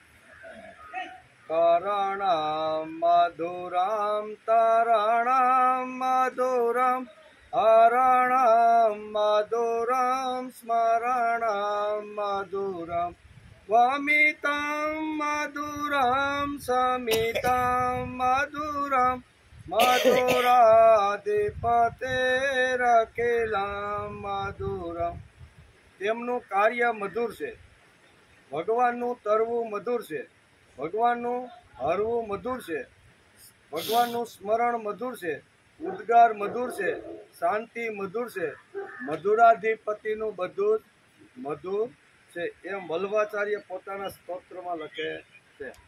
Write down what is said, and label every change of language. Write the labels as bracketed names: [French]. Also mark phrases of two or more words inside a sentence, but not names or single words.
[Sanskrit] तरणं मधुरं तरणं मधुरं हरणं मधुरं स्मरणं मधुरं वमितं मधुरं समितं मधुरं मधुराधिपतेरखिलं मधुरं। [Gujarati] તેમનું કાર્ય મધુર છે, ભગવાનનું તરવું મધુર છે, ભગવાનનું હરવું મધુર છે, ભગવાનનું સ્મરણ મધુર છે, ઉદ્ગાર મધુર છે, શાંતિ મધુર છે, મધુરાધિપતિનું બધું જ મધુર છે, એમ વલ્લભાચાર્ય પોતાના સ્તોત્રમાં લખે છે.